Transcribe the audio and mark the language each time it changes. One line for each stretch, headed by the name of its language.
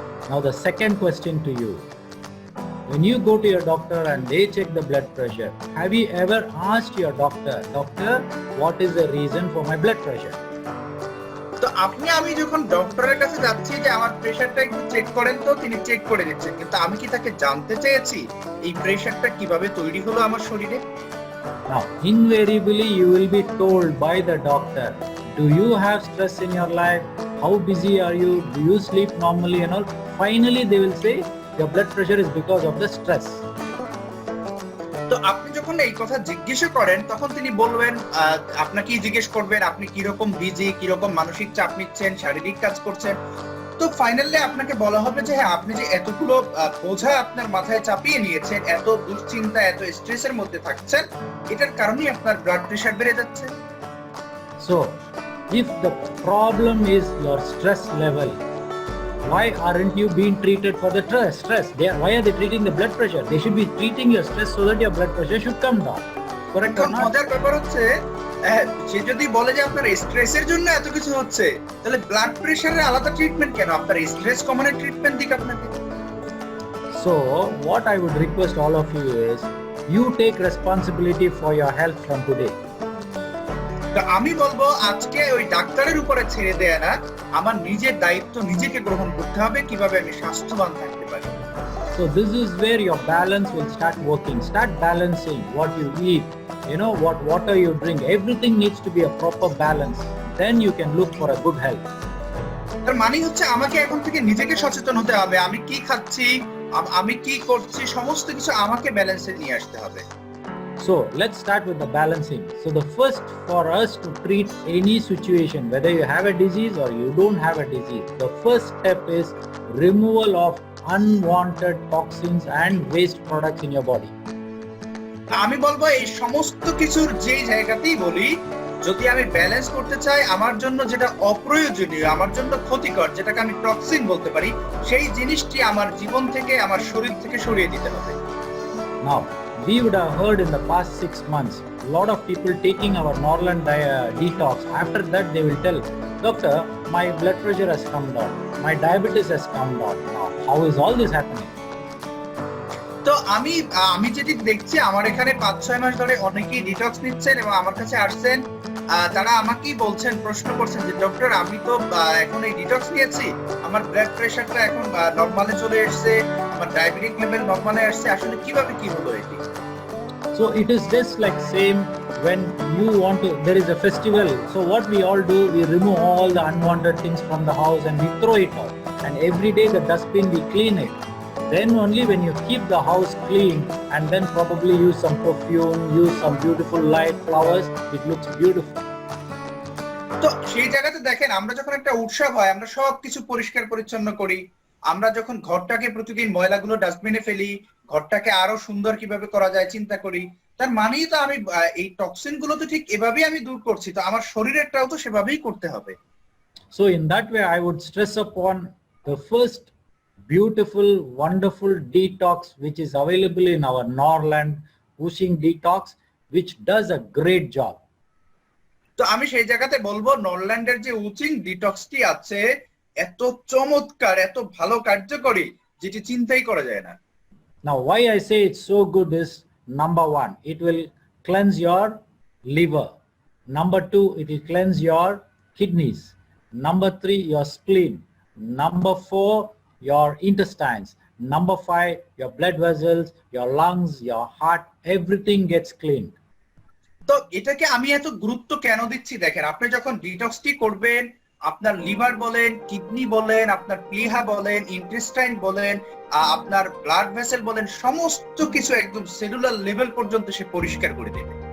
English: Now the second question to you. When you go to your doctor and they check the blood pressure, have you ever asked your doctor, what is the reason for my blood pressure?
Bangla: তো আমি যখন ডক্টরের কাছে যাচ্ছি যে আমার প্রেসারটা একটু check করেন, তো তিনি চেক করে দিচ্ছেন, কিন্তু আমি কি তাকে জানতে চেয়েছি এই প্রেসারটা কিভাবে তৈরি হলো আমার শরীরে?
English: Now, invariably you will be told by the doctor, do you have stress in your life? How busy are you? Do you sleep normally and all? Finally, they will say your blood pressure is because of the stress.
Bangla: তো আপনি যখন এই কথা জিজ্ঞেস করেন তখন তিনি বলবেন, আপনাকে জিজ্ঞেস করবেন আপনি কিরকম বিজি, কিরকম মানসিক চাপ নিচ্ছেন, শারীরিক কাজ করছেন। তো ফাইনালি আপনাকে বলা হবে যে হ্যাঁ, আপনি যে এতগুলো বোঝা আপনার মাথায় চাপিয়ে নিয়েছেন, এত দুশ্চিন্তা, এত স্ট্রেসের মধ্যে থাকছেন, এটার কারণেই আপনার ব্লাড প্রেসার বেড়ে যাচ্ছে।
English: So, if the problem is your stress level, why aren't you being treated for the stress? Why are they treating the blood pressure? They should be treating your stress so that your blood pressure should come down. Correct or not?
Bangla: মজার ব্যাপার হচ্ছে সে যদি বলে যে আপনার স্ট্রেসের জন্য এত কিছু হচ্ছে, তাহলে ব্লাড প্রেসারের আলাদা ট্রিটমেন্ট কেন? আপনার স্ট্রেস কমানোর ট্রিটমেন্ট দিক আপনাকে।
English: So, what I would request all of you is, you take responsibility for your health from today.
Bangla: তো আমি বলবো আজকে ওই ডাক্তারের উপরে ছেড়ে দেয়া না, আমার নিজের দায়িত্ব নিজেকে গ্রহণ করতে হবে কিভাবে আমি স্বাস্থ্যবান থাকতে পারি।
English: So this is where your balance will start working. Start balancing what you eat, what water you drink. Everything needs to be a proper balance. Then you can look for a good health.
Bangla: তার মানে হচ্ছে আমাকে এখন থেকে নিজেকে সচেতন হতে হবে, আমি কি খাচ্ছি, আমি কি করছি, সমস্ত কিছু আমাকে ব্যালেন্সে নিয়ে আসতে হবে।
English: So let's start with the balancing. So the first, for us to treat any situation, whether you have a disease or you don't have a disease, the first step is removal of unwanted toxins and waste products in your body.
Bangla: আমি বলবো এই সমস্ত কিছুর যেই জায়গাতেই বলি, যদি আমি ব্যালেন্স করতে চাই, আমার জন্য যেটা অপ্রয়োজনীয়, আমার জন্য ক্ষতিকর, যেটাকে আমি টক্সিন বলতে পারি, সেই জিনিসটি আমার জীবন থেকে, আমার শরীর থেকে সরিয়ে দিতে হবে।
English: Now, we would have heard in the past 6 months, a lot of people taking our Norland detox. After that, they will tell, doctor, my blood pressure has come down, my diabetes has come down. Now, how is all this happening?
Bangla: তো আমি যেটি দেখছি, আমার এখানে 5-6 মাস ধরে অনেকেই detox নিচ্ছেন এবং আমার কাছে আসছেন, তারা আমাকেই বলছেন, প্রশ্ন করছেন যে ডক্টর, আমি তো এখন এই ডিটক্স নিয়েছি, আমার ব্লাড প্রেশারটা এখন নরমালে চলে এসেছে, আমার ডায়াবেটিক লেভেল নরমালে আসছে, আসলে কিভাবে কি হলো এটি?
English: So it is just like same when you want to, there is a festival, so what we all do, we remove all the unwanted things from the house and we throw it out, and every day the dustbin we clean it. Then only when you keep the house clean and then probably use some perfume, use some beautiful light, flowers, it looks beautiful.
Bangla: তো সেই জায়গাতে দেখেন, আমরা যখন একটা উৎসব হয় আমরা সবকিছু পরিষ্কার পরিচ্ছন্ন করি, আমরা যখন ঘরটাকে প্রতিদিন ময়লাগুলো ডাস্টবিনে ফেলি, ঘরটাকে আরো সুন্দর কিভাবে করা যায় চিন্তা করি, তার মানেই তো আমি এই টক্সিন গুলো তো ঠিক এভাবেই আমি দূর করছি, তো আমার শরীরেরটাও তো সেভাবেই করতে হবে।
English: So in that way I would stress upon the first beautiful, wonderful detox which is available in our Norland, Whooshing Detox, which does a great job.
Bangla: তো আমি সেই জায়গাতে বলবো নরল্যান্ডের যে উচিং ডিটক্সটি আছে এত চমৎকার, এত ভালো কার্যকরী, যেটি চিন্তাই করা যায় না।
English: Now why I say it's so good is, number one, it will cleanse your liver. Number two, it will cleanse your kidneys. Number three, your spleen. Number four, your intestines. Number five, your blood vessels, your lungs, your heart, everything gets cleaned.
Bangla: তো এটাকে আমি এত গুরুত্ব কেন দিচ্ছি দেখেন, আপনি যখন ডিটক্সটি করবেন আপনার লিভার বলেন, কিডনি বলেন, আপনার প্লিহা বলেন, ইন্টেস্টাইন বলেন, আপনার ব্লাড ভেসেল বলেন, সমস্ত কিছু একদম সেলুলার লেভেল পর্যন্ত সে পরিষ্কার করে দেবে।